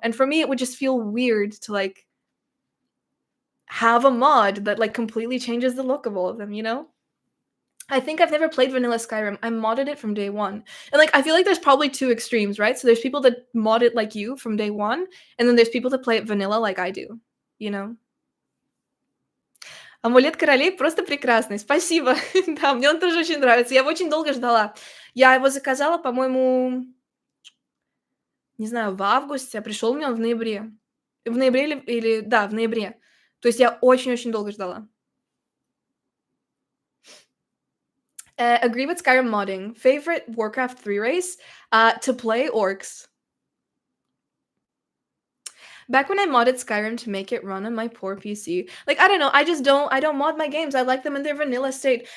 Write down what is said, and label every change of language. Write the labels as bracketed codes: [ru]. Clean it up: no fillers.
[en] And for me it would just feel weird to like have a mod that like completely changes the look of all of them, you know? I think I've never played vanilla Skyrim. I modded it from day one. And like I feel like there's probably two extremes, right? So there's people that mod it like you from day one, and then there's people that play it vanilla like I do, you know? [ru] Амулет королей просто прекрасный. Спасибо. Да, мне он тоже очень нравится. Я его очень долго ждала. Я его заказала, по-моему, не знаю, в августе, а пришел мне он в ноябре. В ноябре или да, в ноябре. То есть я очень-очень долго ждала. [en] Agree with Skyrim modding. Favorite Warcraft 3 race? To play orcs. Back when I modded Skyrim to make it run on my poor PC. Like, I don't know, I don't mod my games. I like them in their vanilla state.